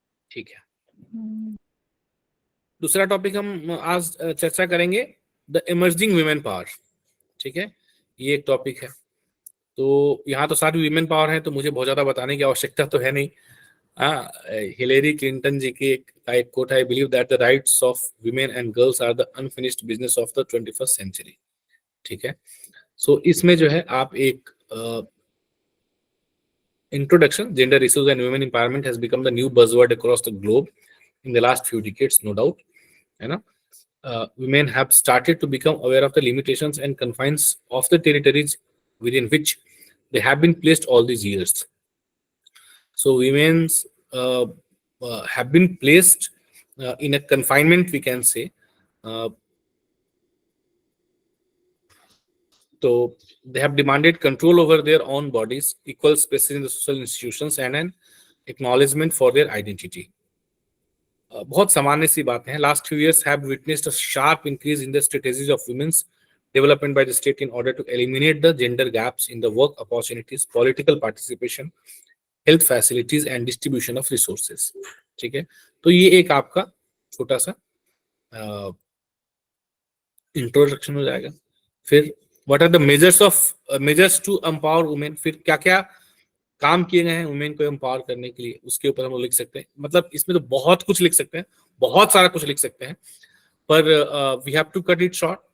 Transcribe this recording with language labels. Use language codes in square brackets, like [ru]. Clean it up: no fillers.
[hi] ठीक है, दूसरा टॉपिक हम आज चर्चा करेंगे, [en] the emerging women power, [hi] ठीक है। ये एक टॉपिक है। तो यहाँ तो सारी वीमेन पावर है, तो मुझे बहुत ज्यादा बताने की आवश्यकता तो है नहीं। हाँ, हिलेरी क्लिंटन जी की एक कोट है, [en] I believe that the rights of women and girls are the unfinished business of the 21st century, [hi] ठीक है। [en] so [hi] इसमें जो है आप एक [en] introduction, gender issues and women empowerment has become the new buzzword across the globe in the last few decades, no doubt, [hi] है ना। [en] Women have started to become aware of the limitations and confines of the territories within which they have been placed all these years. So women's have been placed in a confinement, we can say. So they have demanded control over their own bodies, equal spaces in the social institutions, and an acknowledgement for their identity. [hi] बहुत सामान्य सी बातें हैं. [en] Last few years have witnessed a sharp increase in the strategies of women's development by the state in order to eliminate the gender gaps in the work opportunities, political participation, health facilities and distribution of resources. [hi] ठीक है, तो ये एक आपका छोटा सा introduction हो जाएगा. [en] फिर what are the measures to empower women, [hi] फिर क्या क्या काम किए गए हैं वुमेन को एम्पावर करने के लिए, उसके ऊपर हम लोग लिख सकते हैं। मतलब इसमें तो बहुत कुछ लिख सकते हैं, बहुत सारा कुछ लिख सकते हैं, पर [en] We have to cut it short.